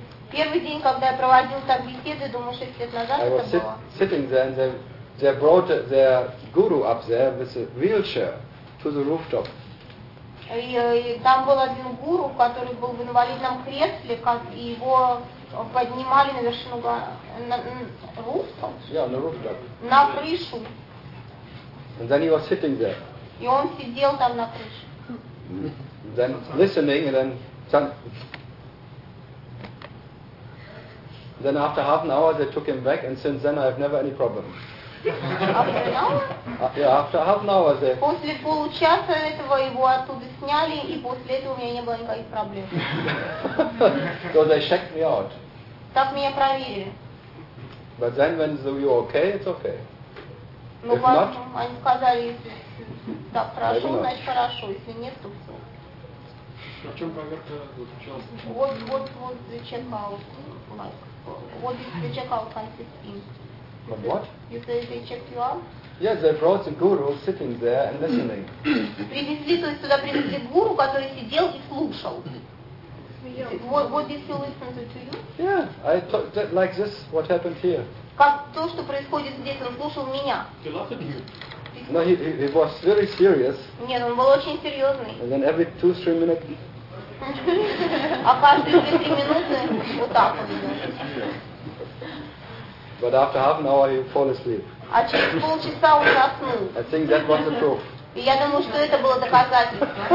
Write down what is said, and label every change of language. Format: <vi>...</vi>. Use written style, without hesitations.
<ru>Первый день, когда я проводил там беседы, думаю, 6 лет назад это было.</ru> <en>I was sitting there and they brought their guru up there with a wheelchair to the rooftop.</en> <ru>И там был один гуру, который был в инвалидном кресле, как и его поднимали на вершину на рустом. На крышу.</ru> <en>And then he was sitting there.</en> <ru>И он сидел там на крыше.</ru> <en>And then listening, and then after half an hour they took him back, and since then I have never any problem. After an hour?</en> <ru>После получаса этого его оттуда сняли, и после этого у меня не было никаких проблем.</ru> <en>So they checked me out.</en> <ru>Так меня проверили.</ru> <en>But then when you're okay, it's okay.</en> <ru>Ну, потом они сказали, если так хорошо, значит хорошо, если нет, то все. А в чем проверка заключалась?</ru> <en>Вот the check out. Вот the check out consists in. But what? You say they checked you out? Yes, they brought the guru sitting there and listening.</en> <ru>Привезли, то есть туда привезли гуру, который сидел и слушал.</ru> <en>What did he listen to you? Yeah, I thought that like this, what happened here.</en> <ru>Как то, что происходит здесь, он слушал меня.</ru> <en>He laughed at you. No, he was very serious.</en> <ru>Нет, он был очень серьезный.</ru> <en>And then every 2-3 minutes.</en> <ru>А каждые 2-3 минуты вот так вот.</ru> <en>But after half an hour, he fell asleep.</en> <ru>А через полчаса он заснул.</ru> <en>I think that was the proof.</en> <ru>И я думаю, что это было доказательство.</ru>